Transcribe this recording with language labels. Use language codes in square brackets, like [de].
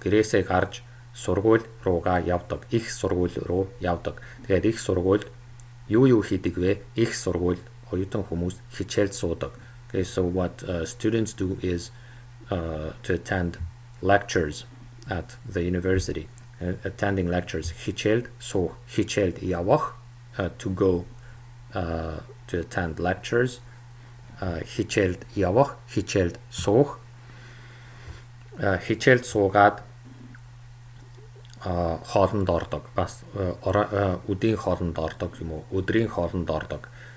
[mn] Гэрээсээ гарч сургууль руугаа явдаг. Их сургууль руу явдаг. Тэгээд их сургуульд юу хийдэг вэ? Их сургуульд оюутан хүмүүс хичээл суудаг. [en] Okay, so what students do is to attend lectures at the university. Attending lectures. [mn] Хичээлд суух. Хичээлд явах. [en] To go to attend lectures. [mn] Хичээлд явах. Хичээлд суух. Хичээлд суугаад хоолнд ордог. Бас өдийн хоолнд ордог юм уу? Өдрийн хоолнд ордог.